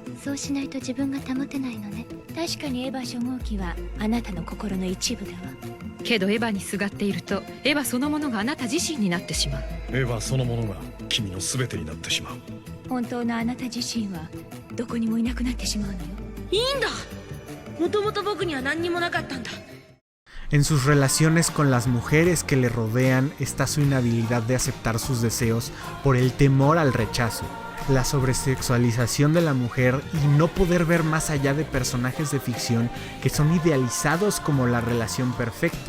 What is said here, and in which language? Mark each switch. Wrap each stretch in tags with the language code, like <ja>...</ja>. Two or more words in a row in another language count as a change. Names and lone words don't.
<ja>そうしないと自分が保てないのね。確かにエヴァ初号機はあなたの心の一部だわ。けどエヴァにすがっているとエヴァそのものがあなた自身になってしまう。エヴァそのものが君の全てになってしまう。本当のあなた自身はどこにもいなくなってしまうのよ。いいんだ。もともと僕には何にもなかったんだ。</ja> <es>En sus relaciones con las mujeres que le rodean está su inhabilidad de aceptar sus deseos por el temor al rechazo, la sobresexualización de la mujer y no poder ver más allá de personajes de ficción que son idealizados como la relación perfecta.</es>